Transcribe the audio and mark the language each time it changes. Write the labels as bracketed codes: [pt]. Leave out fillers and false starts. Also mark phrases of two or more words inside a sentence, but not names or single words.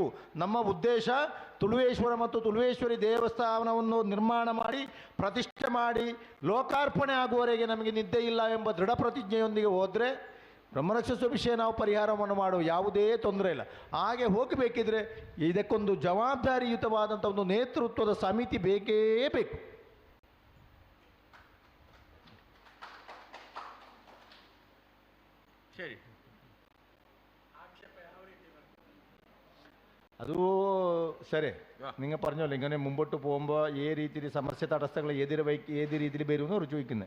[kn] ನಮ್ಮ ಉದ್ದೇಶ ತುಳುವೇಶ್ವರ ಮತ್ತು ತುಳುವೇಶ್ವರಿ ದೇವಸ್ಥಾನವನ್ನು ನಿರ್ಮಾಣ ಮಾಡಿ ಪ್ರತಿಷ್ಠೆ ಮಾಡಿ ಲೋಕಾರ್ಪಣೆ ಆಗುವವರೆಗೆ ನಮಗೆ ನಿದ್ದೆ ಇಲ್ಲ ಎಂಬ ದೃಢ ಪ್ರತಿಜ್ಞೆಯೊಂದಿಗೆ ಹೋದರೆ ಬ್ರಹ್ಮರಕ್ಷಸ ವಿಷಯ ನಾವು ಪರಿಹಾರವನ್ನು ಮಾಡುವ ಯಾವುದೇ ತೊಂದರೆ ಇಲ್ಲ. ಹಾಗೆ ಹೋಗಬೇಕಿದ್ರೆ ಇದಕ್ಕೊಂದು ಜವಾಬ್ದಾರಿಯುತವಾದಂಥ ಒಂದು ನೇತೃತ್ವದ ಸಮಿತಿ ಬೇಕೇ ಬೇಕು. [ml] ശരി. അത് സരി നിങ്ങൾ പറഞ്ഞല്ലോ ഇങ്ങനെ മുമ്പോട്ട് പോകുമ്പോൾ ഏത് രീതിയിൽ സമസ്യ തടസ്സങ്ങൾ ഏത് രീതിയിൽ വരുമെന്ന് അവർ ചോദിക്കുന്നത്.